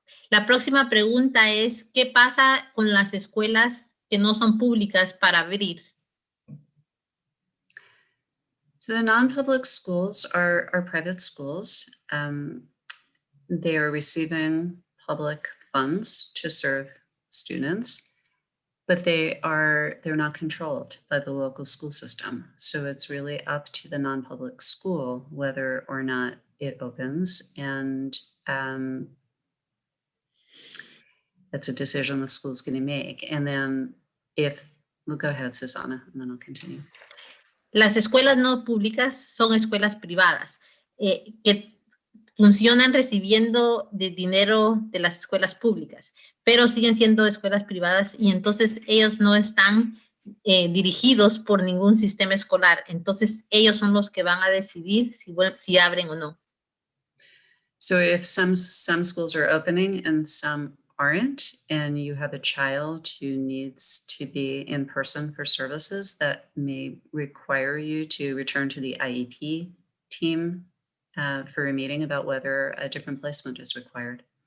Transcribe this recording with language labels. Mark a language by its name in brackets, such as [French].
[Spanish] La próxima pregunta es, ¿qué pasa con las escuelas que no son públicas para abrir? [English] So the non-public schools are private schools. They are receiving public funds to serve students, but they're not controlled by the local school system. So it's really up to the non-public school whether or not it opens, and that's a decision the school's going to make. And then we'll go ahead, Susanna, and then I'll continue. [Spanish] Las escuelas no públicas son escuelas privadas que funcionan recibiendo de dinero de las escuelas públicas, pero siguen siendo escuelas privadas y entonces ellos no están dirigidos por ningún sistema escolar. Entonces ellos son los que van a decidir si abren o no. [English] So if some schools are opening and some aren't, and you have a child who needs to be in person for services, that may require you to return to the IEP team for a meeting about whether a different placement is required.